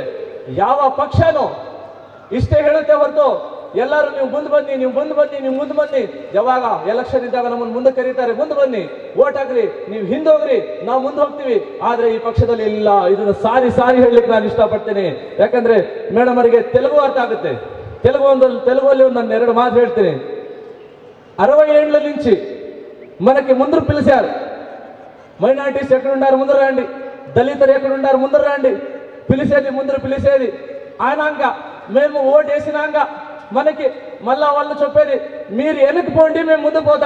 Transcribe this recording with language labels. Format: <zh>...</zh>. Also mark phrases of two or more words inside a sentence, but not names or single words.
<kn>ಯಾವ ಪಕ್ಷನೂ ಇಷ್ಟೇ ಹೇಳುತ್ತೆ ಹೊರತು ಎಲ್ಲರೂ ನೀವು ಮುಂದೆ ಬನ್ನಿ. ಯಾವಾಗ ಎಲೆಕ್ಷನ್ ಇದ್ದಾಗ ನಮ್ಮನ್ನು ಮುಂದೆ ಕರೀತಾರೆ, ಮುಂದೆ ಬನ್ನಿ, ಓಟ್ ಹಾಕ್ರಿ, ನೀವು ಹಿಂದೆ ಹೋಗ್ರಿ, ನಾವು ಮುಂದೆ ಹೋಗ್ತೀವಿ. ಆದ್ರೆ ಈ ಪಕ್ಷದಲ್ಲಿ ಇಲ್ಲ. ಇದನ್ನು ಸಾರಿ ಹೇಳಲಿಕ್ಕೆ ನಾನು ಇಷ್ಟಪಡ್ತೇನೆ. ಯಾಕಂದ್ರೆ ಮೇಡಮ್ ಅವರಿಗೆ ತೆಲುಗು ಅರ್ಥ ಆಗುತ್ತೆ.</kn> <te>తెలుగులో నన్ను 2 మాటలు ಹೇಳ್ತೀನಿ. 60 ఏళ్ల నుంచి మనకి ముందు పిలిచారు. మైనారిటీస్ ఎక్కడున్నారు ముందు రండి, దళితులు ఎక్కడున్నారు ముందు రండి, పిలిచేది ఆయనాక మేము ఓటు వేసినాక మనకి మళ్ళా వాళ్ళు చెప్పేది మీరు వెనక్కి పోండి, మేము ముందు పోతాం.</te>